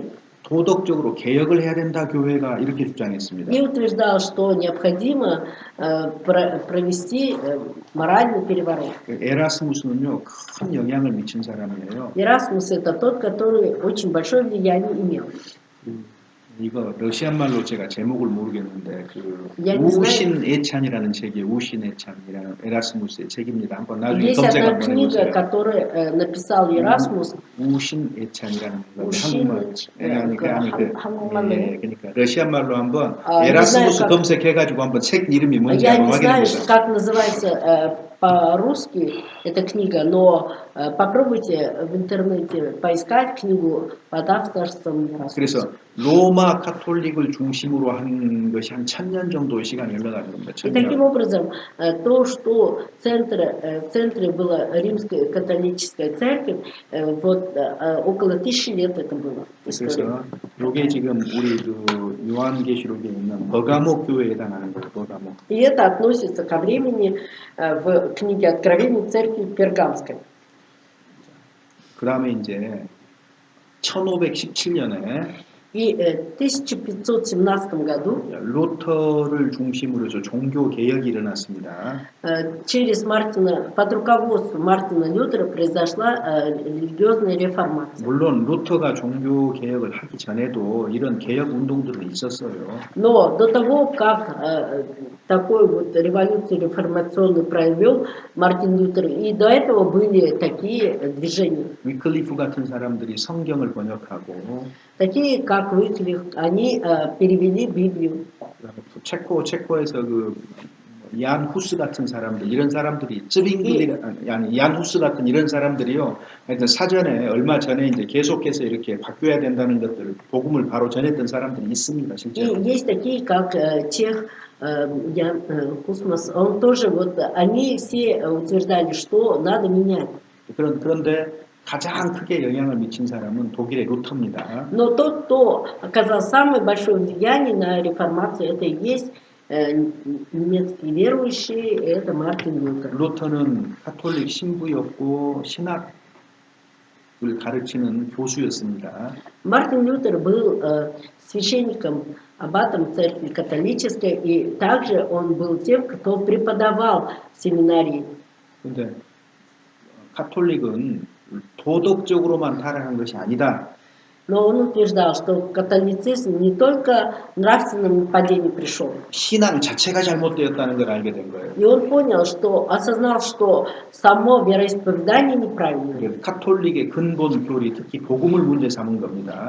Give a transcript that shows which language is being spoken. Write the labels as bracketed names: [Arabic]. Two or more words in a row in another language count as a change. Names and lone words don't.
[Korean] 도덕적으로 개혁을 해야 된다 교회가 이렇게 주장했습니다. [Russian] И утверждал, что необходимо провести моральный переворот. [Korean] 에라스무스는요 큰 영향을 미친 사람이에요. [Russian] Ерасмус это тот, который очень большое влияние имел. [Korean] 이거 러시안 말로 제가 제목을 모르겠는데 그 야, 우신애찬이라는 책이 우신애찬이라는 에라스무스의 책입니다. 한번 나중에 [Russian] Есть [Korean] 검색 [Russian] одна [Korean] 한번 [Russian] книга, [Korean] 해보세요. [Russian] которую написал Ерасмус. [Korean] 우신애찬이라는 건데 우신, 한국말로. 예, 그러니까 러시안 말로 한번 아, 에라스무스 [Russian] знаю, [Korean] 검색해가지고 한번 책 이름이 뭔지 [Russian] Я [Korean] 한번 [Russian] не знаю, [Korean] 확인해보세요. [Russian] как называется по-русски эта книга, но попробуйте в интернете поискать книгу под авторством Ерасмуса. [Korean] 그래서 로마 카톨릭을 중심으로 한 것이 한 1000년 정도의 시간이 흘러가는 겁니다. [Russian] И таким образом, то, что в центре была римская католическая церковь, вот около 1000 лет это было. [Korean] 그래서 이게 지금 우리 그 요한계시록에 있는 버가모 교회에 해당하는 거예요. 버가모. [Russian] И это относится ко времени в книге Откровений церкви Пергамской. [Korean] 그 다음에 이제 1517년에 [Russian] И в 1517 году [Korean] 루터를 중심으로 해서 종교 개혁이 일어났습니다. [Russian] под руководством Мартина Лютера произошла религиозная реформация. [Korean] 물론 루터가 종교 개혁을 하기 전에도 이런 개혁 운동들은 있었어요. [Russian] Но до того, как такой вот революцию реформационную провел Мартин Лютер, и до этого были такие движения. [Korean] 위클리프 같은 사람들이 성경을 번역하고 [Russian] Такие, как Выклиф, они перевели Библию. [Korean] 체코에서 그 얀 후스 같은 사람들 이런 사람들이 얀 후스 같은 이런 사람들이요. 하여튼 사전에 얼마 전에 이제 계속해서 이렇게 바뀌어야 된다는 것들을 복음을 바로 전했던 사람들이 있습니다. 실제로. [Russian] И есть такие, как Чех Ян Кусмас, он тоже вот они все утверждали, что надо менять. [Korean] 그런데 가장 크게 영향을 미친 사람은 독일의 루터입니다. [Russian] Но тот, кто оказал самое большое влияние на реформацию, это и есть немецкие верующие, это Мартин Лютер. [Korean] 루터는 카톨릭 신부였고 신학을 가르치는 교수였습니다. [Russian] Мартин Лютер был священником, аббатом церкви католической, и также он был тем, кто преподавал в семинарии. [Korean] 그런데 카톨릭은 도덕적으로만 타락한 것이 아니다. [Russian] Но он утверждал, что католицизм не только в нравственном падении пришел. [Korean] 신앙 자체가 잘못되었다는 걸 알게 된 거예요. [Russian] И он понял, осознал, что само вероисповедание неправильное. [Korean] 카톨릭의 근본 교리, 특히 복음을 문제 삼은 겁니다.